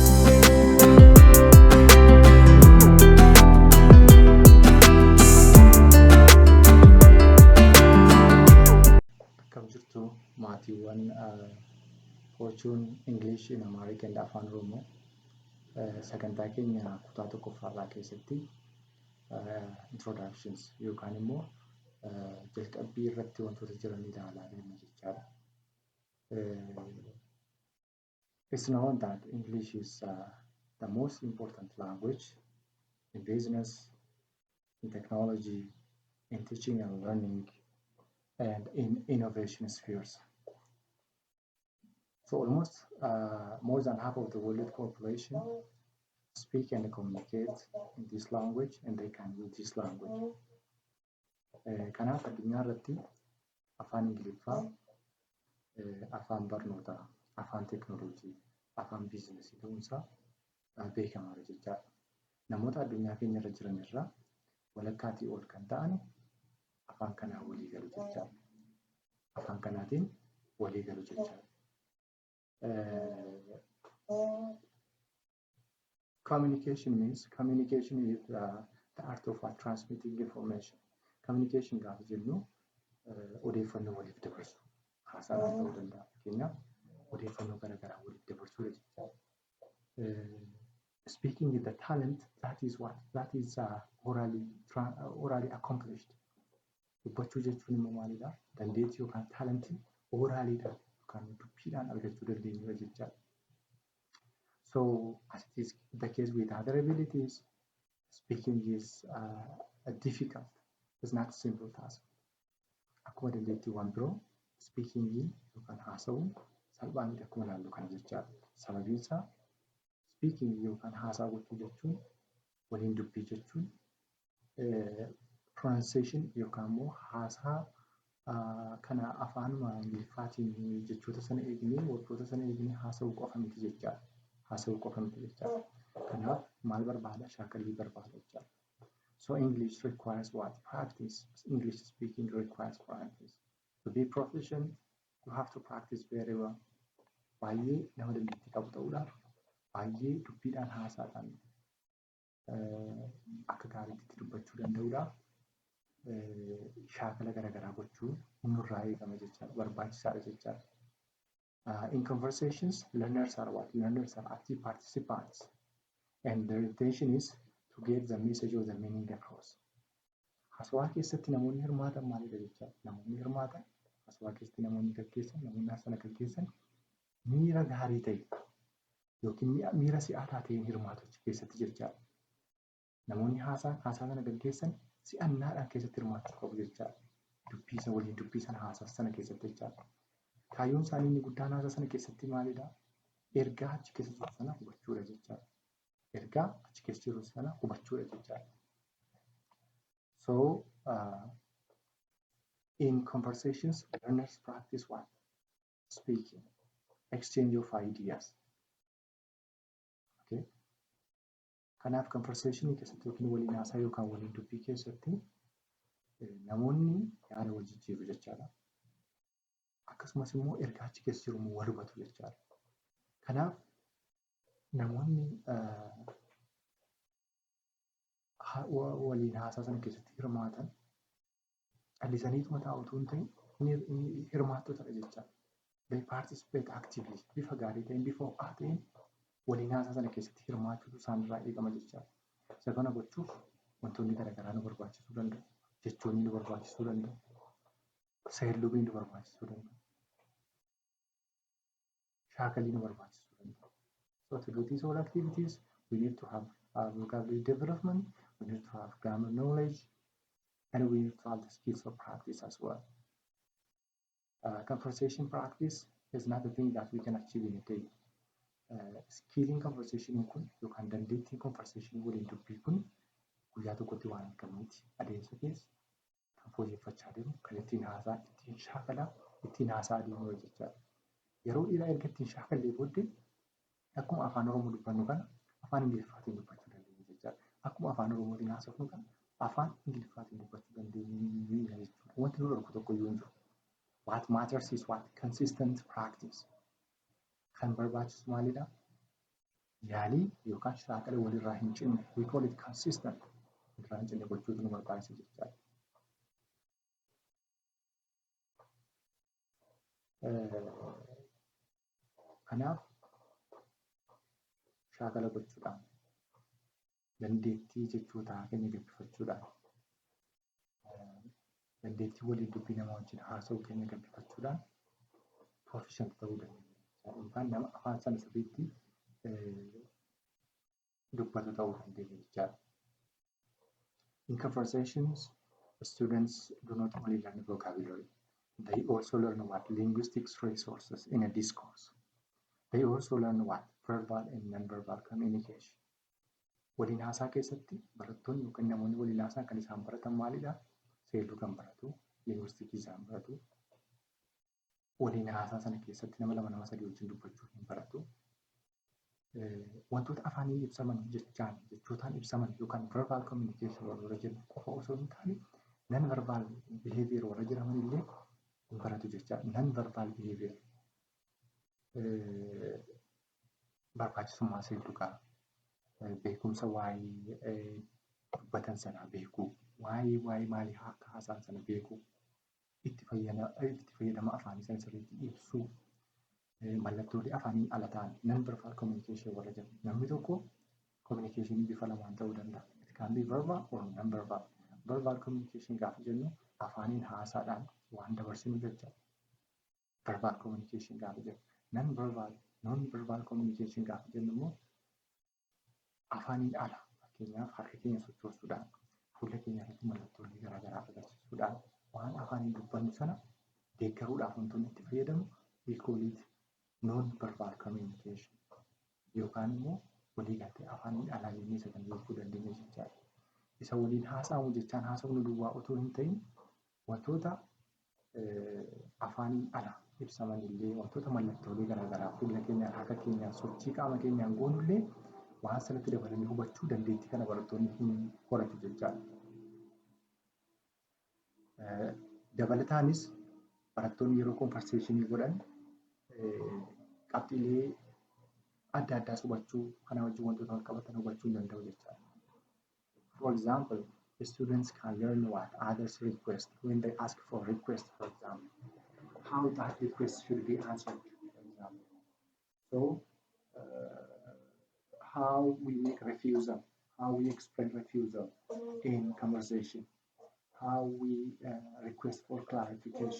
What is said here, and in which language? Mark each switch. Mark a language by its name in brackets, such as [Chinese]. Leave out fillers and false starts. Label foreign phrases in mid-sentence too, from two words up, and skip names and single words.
[Oromo] Akkam jirtu maatiiwwan Fortune [English] English and Amharic and [Oromo] Afaan Oromoo sagantaa keenya kutaa tokkoffaarraa keessatti introductions yookaan immoo jalqabbii irratti wantoota jiran ilaalaa deemna jechaadha. [English] It's known that English is the most important language in business, in technology, in teaching and learning, and in innovation spheres. So almost more than half of the world population speak and communicate in this language and they can use this language. [Oromo] Kanaaf addunyaa irratti afaan Ingiliffaa, afaan barnootaa, afaan teekinooloojii, afaan biizinesii ta'uunsaa beekamaadha jechaadha. Namoota addunyaa keenya irra jiran irraa walakkaatii ol kan ta'an afaan kanaan walii galu jechaadha. Afaan kanaatiin walii galu jechaadha. [English] Communication is the art of transmitting information. [Oromo] Communication gaafa jennu odeeffannoo waliif dabarsu. Haasaan ta'uu danda'a. Fakkeenyaaf odeeffannoo garaagaraa waliif dabarsuu jechaadha. [English] Speaking is the talent that is orally accomplished. [Oromo] Dubbachuu jechuun immoo maalidha? Dandeettii yookaan taalentii oraaliidhaan yookaan dubbiidhaan argachuu dandeenyudha jechaadha. [English] So as it is the case with other abilities, speaking is difficult. It's not a simple task. [Oromo] Akkuma dandeettiiwwan biroo speaking yookaan haasa'uun salphaa miti akkuma ilaallu kana jechaadha. Sababiin isaa speaking yookaan haasaa gochuu jechuun waliin dubbii jechuun pronunciation yookaan immoo haasaa kana afaanuma Ingiliffaatiin jechoota sana eegnee wantoota sana eegnee haasa'uu qofa miti jechaadha. Haasa'uu qofa miti jechaadha. Kanaaf maal barbaada? Shaakallii barbaada jechaadha. [English] So English requires what? Practice. English speaking requires practice. To be proficient, you have to practice very well. [Oromo] Baay'ee nama dandeettii qabu ta'uudhaaf baay'ee dubbiidhaan haasaadhaan akka gaariitti dubbachuu danda'uudhaaf shaakala garaagaraa gochuun nurraa eegama jechaadha. Barbaachisaadha jechaadha. [English] In conversations, learners are what? Learners are active participants. And their intention is to get the message or the meaning across. [Oromo] Haasawaa keessatti namoonni hirmaatan maalidha jechaadha. Namoonni hirmaatan haasawaa keessatti namoonni gaggeessan, namoonni haasana gaggeessan miira gaarii ta'e yookiin miira si'ataa ta'een hirmaatu achi keessatti jechaadha. Namoonni haasaa sana gaggeessan si'annaadhaan keessatti hirmaachuu qabu jechaadha. Dubbii waliin dubbii sana haasaa sana keessatti jechaadha. Kaayyoon isaanii inni guddaan haasaa sana keessatti maalidha? Ergaa achi keessa jiru sana hubachuudha jechaadha. Ergaa achi keessa jiru sana hubachuudha jechaadha. [English] So in conversations, learners practice what? Speaking, exchange of ideas. Okay. [Oromo] Kanaaf conversation keessatti yookiin waliin haasaa yookaan waliin dubbii keessatti namoonni yaada wal jijjiiru jechaadha. Akkasumas immoo ergaa achi keessa jiru wal hubatu jechaadha. Kanaaf namoonni waliin haasaa sana keessatti hirmaatan callisaniituma taa'utu hin ta'in hirmaattotadha jechaadha. [English] They participate actively [Oromo] bifa gaarii ta'een bifa ho'aa ta'een waliin haasaa sana keessatti hirmaachuutu isaanirraa eegama jechaadha. Isa kana gochuuf wantoonni garaagaraa nu barbaachisuu danda'u. Jechoonni nu barbaachisuu danda'u. Seerlubiin nu barbaachisuu danda'u. Shaakalii nu barbaachisuu danda'u. [English] So to do these all activities, we need to have vocabulary development, we need to have grammar knowledge, and we need to have the skills of practice as well. Conversation practice is not a thing that we can achieve in a day. Skilling conversation [Oromo] kun yookaan dandeettiin conversation waliin dubbii kun guyyaa tokkotti waan argamneeti. Adeemsa keessa kan fooyyeffachaa deemu kan ittiin haasaa ittiin shaakalaa ittiin haasaa adeemu jechaadha. Yeroo dheeraa erga ittiin shaakallee booddee akkuma afaan Oromoo dubbannu kana afaan Ingiliffaatiin dubbachuu dandeenya jechaadha. Akkuma afaan Oromootiin haasofnu kana afaan Ingiliffaatiin dubbachuu dandeenya jechuudha. Wanti nu dhorku tokko iyyuu hin jiru. [English] What matters is what? Consistent practice. [Oromo] Kan barbaachisu maalidha? Yaalii yookaan shaakala walirraa hin cinne. [English] We call it consistent. [Oromo] Walirraa hin cinne gochuutu nu barbaachisa jechaadha. Kanaaf shaakala gochuudhaan dandeettii jechoota keenya gabbifachuudhaan dandeettii waliin dubbii nama wajjin haasa'uu keenya gabbifachuudhaan proficient ta'uu dandeenya. Yookaan nama afaan sana sirriitti dubbatu ta'uu dandeenya jechaadha. [English] In conversations, students do not only learn vocabulary, they also learn what linguistics resources in a discourse. They also learn what verbal and non-verbal communication. [Oromo] waliin haasaa keessatti barattoonni yookiin namoonni waliin haasaa kan isaan baratan maalidha? Seeruu kan baratu, yuunivarsiitii isaan baratu. Waliin haasaa sana keessatti nama 2 nama 3 wajjin dubbachuu hin baratu. Wantoota afaaniin ibsaman jechootaan ibsaman yookaan [English] verbal communication [Oromo] warra jennu qofa osoo hin taane [English] non verbal behavior [Oromo] warra jedhaman illee hin baratu jechaadha. [English] Non verbal behavior [Oromo] barbaachisummaa seerdugaa beekumsa waa'ee dubbatan sanaa beekuu, waa'ee maalii akka haasaan sana beekuu, itti fayyadama afaanii sana sirriitti ibsuu, mallattoolee afaaniin ala ta'an [English] non verbal communication [Oromo] warra jedhamu. Namni tokko communication bifa lamaan ta'uu danda'a. [English] It can be verbal or non verbal. Verbal communication [Oromo] gaafa jennu afaaniin haasaadhaan waan dabarsinu jecha. [English] Verbal communication [Oromo] gaafa jennu [English] non verbal communication [Oromo] gaafa jennu immoo afaaniin ala fakkeenyaaf harka keenya sochoosuudhaan fuula keenya irratti mallattoolee garaagaraa agarsiisuudhaan waan afaaniin dubbannu sana deeggaruudhaaf wantoonni itti fayyadamu [English] we call it non verbal communication [Oromo] yookaan immoo waliigaltee afaaniin alaa jennee isa kan beekuu dandeenya jechaadha. Isa waliin haasa'amu jechaan haasa'uun duwwaa otoo hin ta'in wantoota afaaniin ala ibsaman illee wantoota mallattoolee garaagaraa fuula keenyaan harka keenyaan sochii qaama keenyaan goonullee waan sanatti dabalanii hubachuu dandeettii kana barattoonni hin horatu jechaadha. Dabalataanis barattoonni yeroo conversationii godhan qabxiilee adda addaas hubachuu kana wajjin wantoota wal qabatan hubachuu hin danda'u jechaadha. [English] For example, the students can learn what others request when they ask for request, for example. How that request should be answered, for example. So, how we make refusal, how we explain refusal in conversation, how we request for clarification.